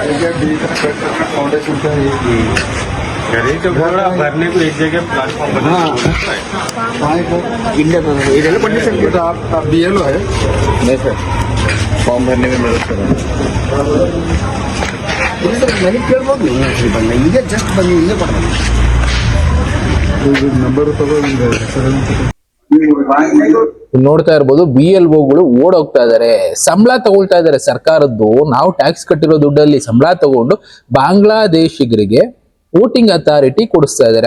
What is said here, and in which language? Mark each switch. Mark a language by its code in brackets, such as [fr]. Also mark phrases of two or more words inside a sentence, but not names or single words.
[hi] भरने को एक जगह प्लेटफॉर्म बना आप BLO है? नहीं सर, फॉर्म भरने में मदद कर [kn] मनी ಕೇಳ್ಬೋದು. ಈಗ ಜಸ್ಟ್ ಬನ್ನಿ, ಇಲ್ಲೇ ಕೊಡ್ತಾರೆ ನಂಬರ್ ನೋಡ್ತಾ ಇರ್ಬೋದು, BLOಗಳು ಓಡೋಗ್ತಾ ಇದಾರೆ, ಸಂಬಳ ತಗೊಳ್ತಾ ಇದಾರೆ ಸರ್ಕಾರದ್ದು. ನಾವು ಟ್ಯಾಕ್ಸ್ ಕಟ್ಟಿರೋ ದುಡ್ಡಲ್ಲಿ ಸಂಬಳ ತಗೊಂಡು ಬಾಂಗ್ಲಾದೇಶಿಗರಿಗೆ [en] voting authority [kn] ಕೊಡಿಸ್ತಾ ಇದ್ದಾರೆ.